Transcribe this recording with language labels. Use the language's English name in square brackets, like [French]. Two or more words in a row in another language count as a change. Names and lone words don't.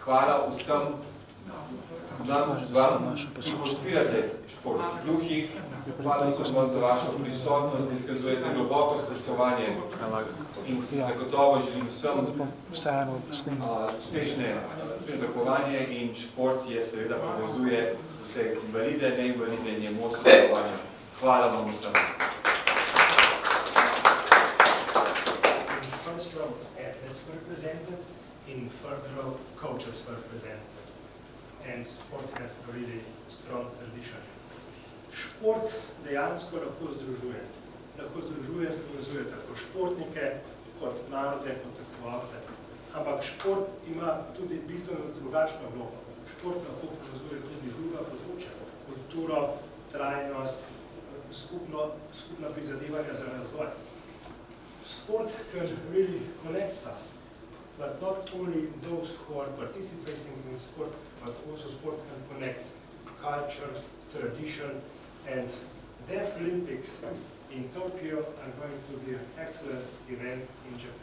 [Slovenian] Hvala vsem vam, ki podpirate šport gluhih, hvala sem vam za vašo prisotnost, izkazujete globoko spoštovanje in zagotovo želim vsem uspešne predakovanje in šport je seveda povezuje vse invalide, neinvalide in je most sodelovanja. Hvala vam vsem. [English] In first row, athletes were represented, in third row, coaches were represented. And sport has a really strong tradition. [Slovenian] Šport dejansko lahko združuje. Lahko združuje, povezuje tako športnike, kot narode, kot tekmovalce. Ampak šport ima tudi bistveno drugačno vlogo. Šport lahko povezuje tudi druga področja, kulturo, trajnost, skupna prizadevanja za razvoj. [English] Sport can really connect us, but not only those who are participating in sport, but also sport can connect culture, tradition, and Deaf Olympics in Tokyo are going to be an excellent event in Japan.